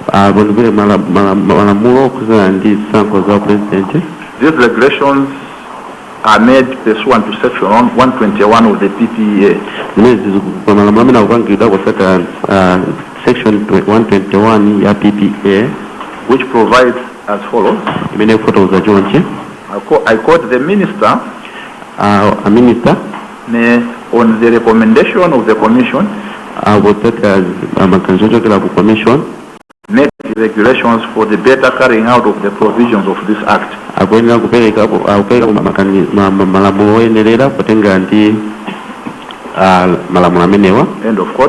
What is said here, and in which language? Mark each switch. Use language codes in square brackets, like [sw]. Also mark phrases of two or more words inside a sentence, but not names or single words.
[ny] bonibwere malamulo okuzana ndi zisankho za president. [en] These regulations are made pursuant to section 121 of the PPEA. [ny] Zimezi malamulo amene akupangidwa kusata section 121 ya PPA, [en] which provides as follows. [ny] Imene kufotokoza chonchi. [en] I quote, the minister, a minister, on the recommendation of the commission, commission, make regulations for the better carrying out of the provisions of this act. End of quote.